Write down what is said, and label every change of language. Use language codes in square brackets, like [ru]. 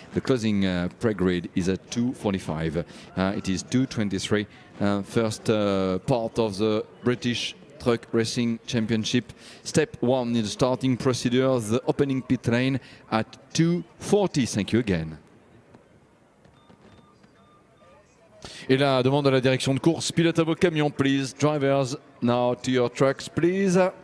[en] The closing pre-grid is at 2:45. It is 2:23. First part of the British Truck Racing Championship. Step 1 in the starting procedure, the opening pit lane at 2:40. Thank you again. [fr] Et la demande à la direction de course, pilote à vos camions, please. [en] Drivers, now to your trucks, please.